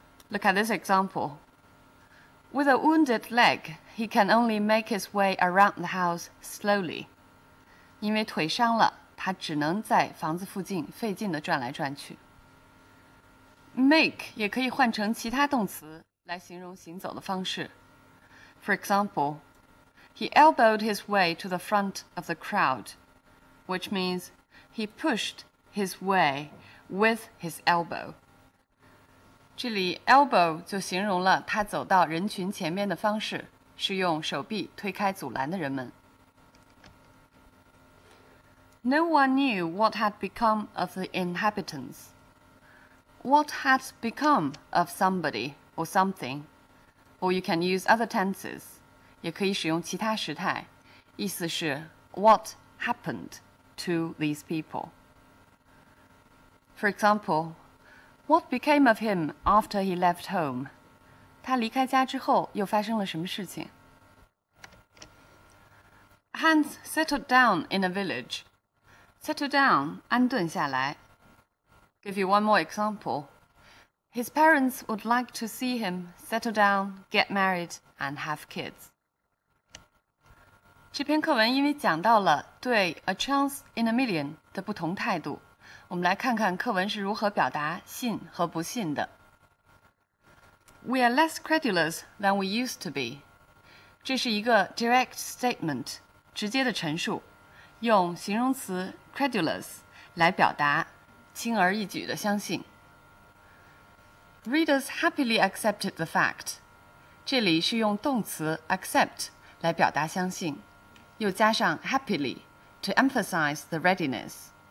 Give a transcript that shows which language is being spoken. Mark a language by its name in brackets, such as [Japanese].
[English] Look at this example. With a wounded leg, he can only make his way around the house slowly. [Chinese] 因为腿伤了，他只能在房子附近费劲地转来转去。 Make 也可以换成其他动词来形容行走的方式。 [English] For example, he elbowed his way to the front of the crowd, which means he pushed his way with his elbow. [Chinese] 这里 elbow 就形容了他走到人群前面的方式，是用手臂推开阻拦的人们。 [English] No one knew what had become of the inhabitants. What had become of somebody or something, or you can use other tenses. [Chinese] 也可以使用其他时态，意思是 [English] what happened to these people. For example, what became of him after he left home? [Chinese] 他离开家之后又发生了什么事情？ [English] Hans settled down in a village. Settle down, [Chinese] 安顿下来。 [English] Give you one more example. His parents would like to see him settle down, get married, and have kids. [Chinese] 这篇课文因为讲到了对 [English] a chance in a million [Chinese] 的不同态度，我们来看看课文是如何表达信和不信的。 [English] We are less credulous than we used to be. [Chinese] 这是一个 direct statement, 直接的陈述，用形容词 credulous 来表达轻而易举的相信。 [English] Readers happily accepted the fact. [Chinese] 这里是用动词 accept 来表达相信，又加上 [English] happily to emphasize the readiness.